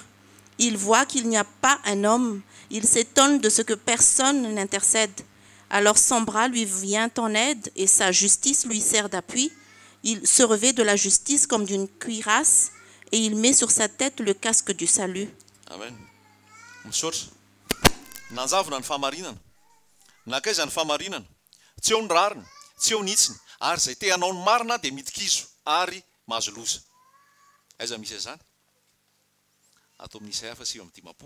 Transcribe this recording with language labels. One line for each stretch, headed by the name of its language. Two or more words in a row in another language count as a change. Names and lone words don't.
French: Il voit qu'il n'y a pas un homme. Il s'étonne de ce que personne n'intercède. Alors son bras lui vient en aide et sa justice lui sert d'appui. Il se revêt de la justice comme d'une cuirasse et il met sur sa tête le casque du salut.
Malagasy: Amen. Misaotra. Nanjavona ny fahamarinana. Nakaiza ny fahamarinana. Tsy eo ny rariny, tsy eo ny hitsiny, ary izay te hanao ny marina dia mitikizo ary mahazo loza. Aiza misy an'izany? Ato amin'ny Isaia 8:10.